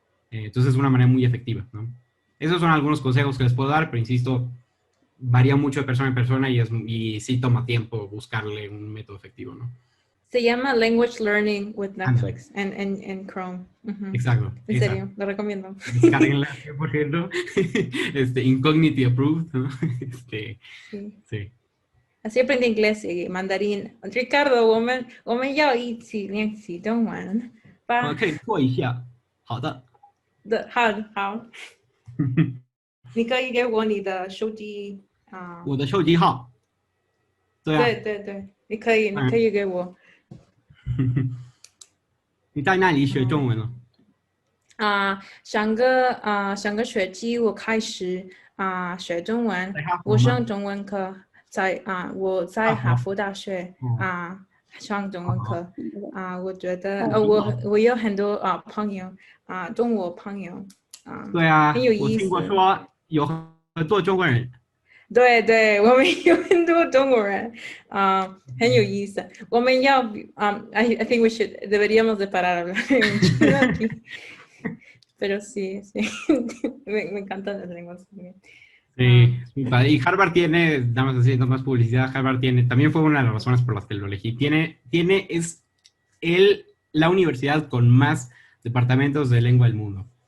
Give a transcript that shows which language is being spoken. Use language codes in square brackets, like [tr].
[es] Entonces es una manera muy efectiva, ¿no? Esos son algunos consejos que les puedo dar, pero insisto, varía mucho de persona en persona y sí toma tiempo buscarle un método efectivo, ¿no? Se llama Language Learning with Netflix en Chrome. Exacto. En serio, lo recomiendo. Descárguenla 100%. [en] Incognity approved, [es] ¿no? Sí. Así aprendí inglés y mandarín. [zh] Ricardo, 我们要一起练习中文吧。可以做一下。好的。好，你可以给我你的手机啊。我的手机号。对啊。对，你可以给我。你在那里学中文了？上个学期我开始学中文，我上中文课，我在哈佛大学上中文课我觉得我有很多朋友中国朋友对啊，很有意思。我听过说有很多中国人。对，我们有很多中国人很有意思。我们要 [en] I think [es] deberíamos de parar hablar en chino aquí. Pero sí, me encantan las lenguas también. Sí, y Harvard tiene, damos haciendo más publicidad, Harvard tiene, también fue una de las razones por las que lo elegí, es la universidad con más departamentos de lengua del mundo.